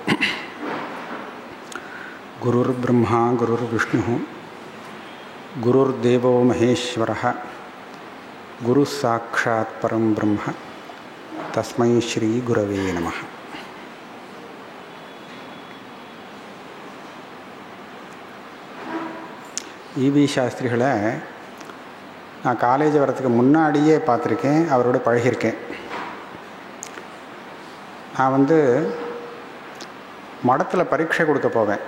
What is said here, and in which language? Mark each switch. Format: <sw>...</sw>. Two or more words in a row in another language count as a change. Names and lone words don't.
<sa>गुरुर्ब्रह्मा गुरुर्विष्णु गुरुर्देवो महेश्वरः गुरु साक्षात् परं ब्रह्म तस्मै श्री गुरवे नमः.</sa> <ta>ஈவி சாஸ்திரிகளை நான் காலேஜ் வரத்துக்கு முன்னாடியே பார்த்துருக்கேன், அவரோட பழகியிருக்கேன். நான் மடத்தில் பரீட்சை கொடுக்க போவேன்.</ta>